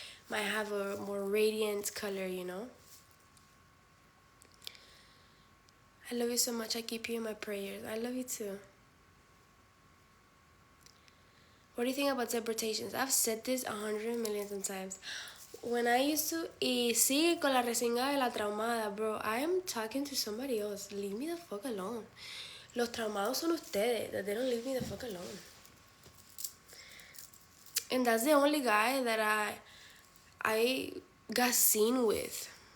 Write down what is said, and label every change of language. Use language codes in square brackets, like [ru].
[en] Might have a more radiant color, you know? I love you so much. I keep you in my prayers. I love you too. What do you think about deportations? I've said this 100 million times. When I used to, [es] y sigue con la resinga de la traumada, bro. [en] I am talking to somebody else. Leave me the fuck alone. [es] Los traumados son ustedes. [en] That they don't leave me the fuck alone. And that's the only guy that I got seen with.